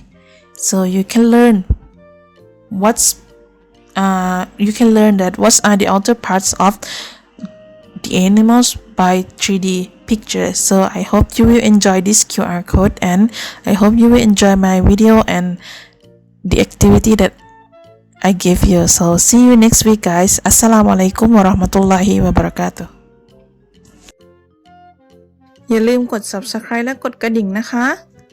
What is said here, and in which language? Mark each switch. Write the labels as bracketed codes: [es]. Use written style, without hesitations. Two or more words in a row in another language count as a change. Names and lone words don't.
[en] So you can learn what are the outer parts of the animals by 3D pictures. So I hope you will enjoy this QR code, and I hope you will enjoy my video and the activity that I gave you. So see you next week guys. [ar] السلام عليكم ورحمة الله وبركاته. [th] อย่าลืมกด Subscribe และกดกระดิ่งนะคะ